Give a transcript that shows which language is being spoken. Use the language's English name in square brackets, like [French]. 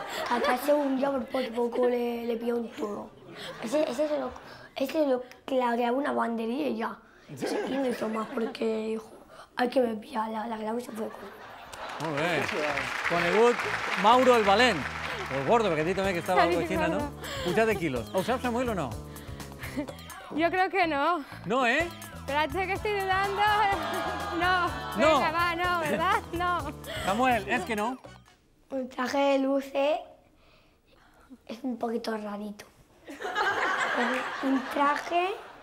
[Spanish] Acá según yo por poco le pilló un toro. Ese se lo claveaba una banderilla y ya. Y no hizo más porque dijo, hay que me pillar la clave y se fue. [Catalan] Molt bé. Conegut Mauro el Valent. O el gordo, perquè he dit també que estava [Spanish] a la cocina, [Catalan] no? Pujat de quilos. Ho saps, Samuel, o no? [Spanish] Yo creo que no. No, ¿eh? Espérate que estoy dudando. No. No. Venga, va, no, ¿verdad? No. Samuel, ¿es que no? Un traje de luces es un poquito rarito. Es un traje